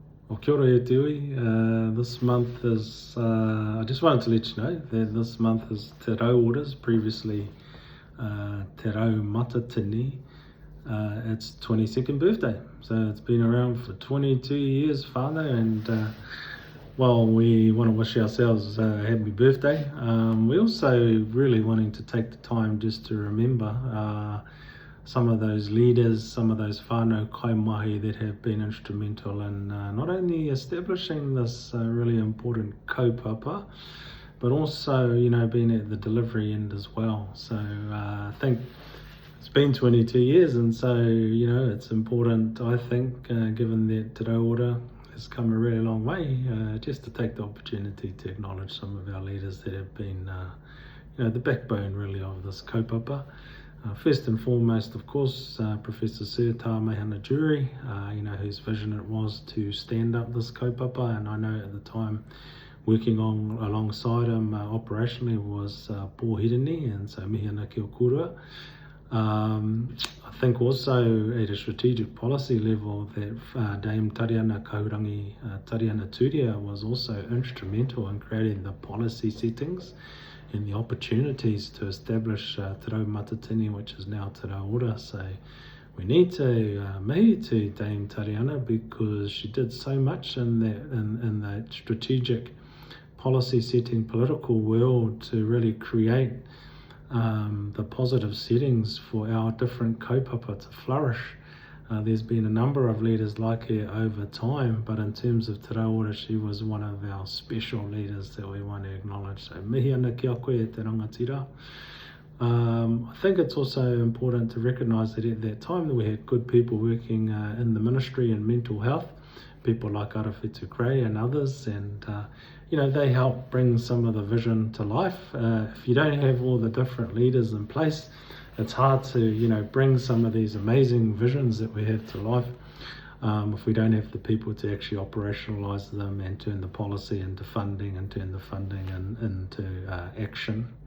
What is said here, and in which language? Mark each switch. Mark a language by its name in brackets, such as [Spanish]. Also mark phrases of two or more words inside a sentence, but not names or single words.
[Māori] Well, kia ora e te ui. [English] This month is, I just wanted to let you know that this month is Te Rau Ora's, previously Te Rau Matatini. Its 22nd birthday. So it's been around for 22 years, whānau, and well, we want to wish ourselves a happy birthday. We also really wanting to take the time just to remember some of those leaders, some of those [Māori] whānau kaimahi [English] that have been instrumental in not only establishing this really important kaupapa, but also, being at the delivery end as well. So I think it's been 22 years, and so, it's important, I think, given that Te Rau Ora has come a really long way, just to take the opportunity to acknowledge some of our leaders that have been, the backbone really of this kaupapa. First and foremost, of course, Professor Sir Tāmehana Jury, whose vision it was to stand up this kaupapa, and I know at the time working alongside him operationally was Pōhirini, and so [Māori] mihana kia kōrua. [English] I think also at a strategic policy level that Dame Tariana Kaurangi Tariana Turia was also instrumental in creating the policy settings and the opportunities to establish Te Rau Matatini, which is now Te Rau Ora. So we need to mihi to Dame Tariana, because she did so much in that strategic policy setting political world to really create the positive settings for our different kaupapa to flourish. There's been a number of leaders like her over time, but in terms of Te Rau Ora, she was one of our special leaders that we want to acknowledge. [Māori] So mihi ana ki a koe e te rangatira. [English] I think it's also important to recognise that at that time that we had good people working in the ministry and mental health, people like Arawhetu Gray and others, and they help bring some of the vision to life. If you don't have all the different leaders in place, it's hard to bring some of these amazing visions that we have to life if we don't have the people to actually operationalise them and turn the policy into funding and turn the funding into action.